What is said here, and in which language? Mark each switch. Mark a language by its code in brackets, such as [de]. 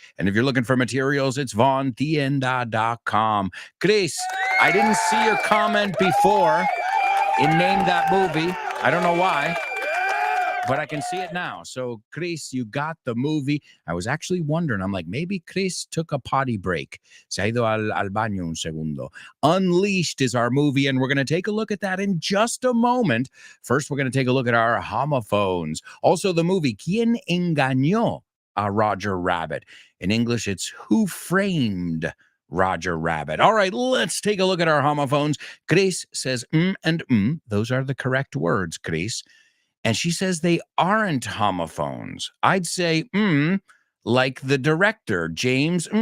[en] And if you're looking for materials, it's vaughntienda.com. Chris, I didn't see your comment before in Name That Movie. I don't know why, but I can see it now. So, Chris, you got the movie. I was actually wondering, I'm like, maybe Chris took a potty break. [es] Se ha ido al baño un segundo. [en] Unleashed is our movie, and we're going to take a look at that in just a moment. First, we're going to take a look at our homophones. Also, the movie, ¿Quién engañó a Roger Rabbit? In English, it's Who Framed Roger Rabbit. All right, let's take a look at our homophones. Chris says and those are the correct words, Chris. And she says they aren't homophones. I'd say like the director, James.